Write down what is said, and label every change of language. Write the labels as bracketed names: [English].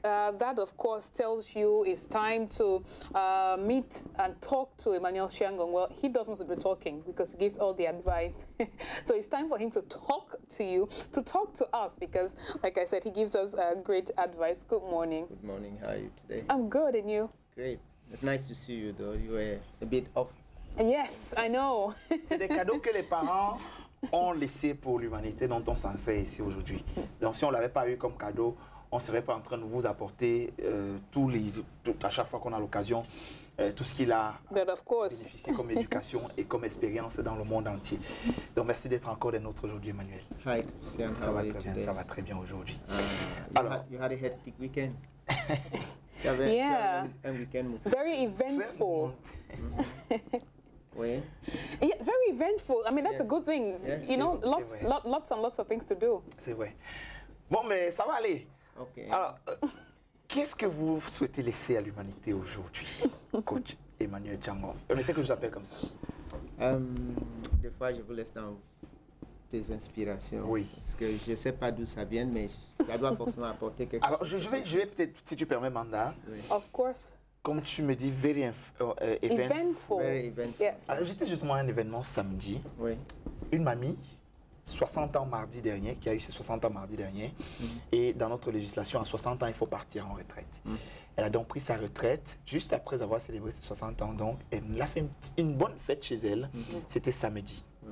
[English] That, of course, tells you it's time to meet and talk to Emmanuel Shiangong. Well, he does most of the talking because he gives all the advice. So it's time for him to talk to you, to talk to us, because, like I said, he gives us great advice. Good morning. Good morning. How are you today? I'm good, and you? Great. It's nice to see you, though. You were a bit off. Yes, I know. [French] C'est des cadeaux que les parents ont laissés pour l'humanité dont on s'en sert ici aujourd'hui. Donc si on ne l'avait pas eu comme cadeau, on ne serait pas en train de vous apporter à chaque fois qu'on a l'occasion, tout ce qu'il a bénéficié comme éducation et comme expérience dans le monde entier. Donc merci d'être encore des nôtres aujourd'hui, Emmanuel. [English] Hi, Christian. [French] Ça va très bien, ça va très bien aujourd'hui. Alors, [English] you had a hectic weekend. Yeah, a weekend. Very eventful. [French] Oui. [English] Yeah, it's very eventful. I mean, that's a good thing. Yes. You know, lots and lots of things to do. [French] C'est vrai. Bon, mais ça va aller. [English] Okay. [French] Alors, qu'est-ce que vous souhaitez laisser à l'humanité aujourd'hui, coach Emmanuel Shiangong? On était que je l'appelle comme ça. Des fois, je vous laisse dans tes inspirations. Oui. Parce que je ne sais pas d'où ça vient, mais ça doit forcément apporter quelque chose. Alors, je vais peut-être, si tu permets, Manda. Oui. [English] Of course. [French] Comme tu me dis, [English] very eventful. Very eventful. Yes. [French] Alors, j'étais justement à un événement samedi. Oui. Une mamie, 60 ans mardi dernier, qui a eu ses 60 ans mardi dernier. Et dans notre législation, à 60 ans, il faut partir en retraite. Elle a donc pris sa retraite juste après avoir célébré ses 60 ans. Donc, elle a fait une bonne fête chez elle. C'était samedi.